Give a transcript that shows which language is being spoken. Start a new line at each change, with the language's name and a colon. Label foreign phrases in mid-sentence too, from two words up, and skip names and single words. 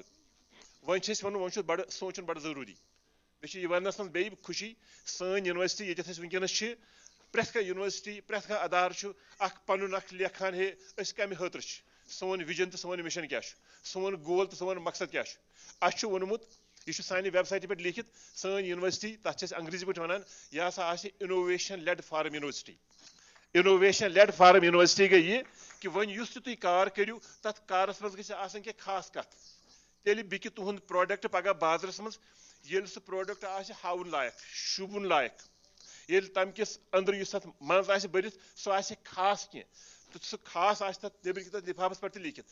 Kashmiri: وۄنۍ چھِ أسۍ وَنُن وۄنۍ چھُ بَڑٕ سونٛچُن بَڑٕ ضروٗری. مےٚ چھِ یہِ وَننَس منٛز بیٚیہِ خوشی سٲنۍ یونیورسٹی ییٚتٮ۪تھ أسۍ وٕنکیٚنس چھِ پرٛٮ۪تھ کانٛہہ یونیورسٹی پرٛٮ۪تھ کانٛہہ ادارٕ چھُ اکھ پَنُن اکھ لیکھان ہے أسۍ کَمہِ خٲطرٕ چھِ سون وِجن تہٕ سون مِشن کیاہ چھُ سون گول تہٕ سون مقصد کیاہ چھُ. اَسہِ چھُ ووٚنمُت یہِ چھُ سانہِ ویب سایٹہِ پٮ۪ٹھ لیٖکھِتھ سٲنۍ یونیورسٹی تَتھ چھِ أسۍ انگریٖزی پٲٹھۍ وَنان یہِ ہسا آسہِ
English: innovation led form university. innovation led form university
Kashmiri: گٔے یہِ کہِ وۄنۍ یُس تہِ تُہۍ کار کٔرِو تَتھ کارَس منٛز گژھِ آسٕنۍ کینٛہہ خاص کَتھ. تیٚلہِ بِکہِ تُہُنٛد پروڈکٹ پگاہ بازرَس منٛز ییٚلہِ سُہ پروڈکٹ آسہِ ہاوُن لایق شوٗبوُن لایق ییٚلہِ تَمہِ کِس أنٛدرٕ یُس تَتھ منٛز آسہِ بٔرِتھ سُہ آسہِ خاص کینٛہہ تہٕ سُہ خاص آسہِ تَتھ نیٚبرۍ کِنۍ تَتھ لِفافَس پٮ۪ٹھ تہِ لیٖکھِتھ.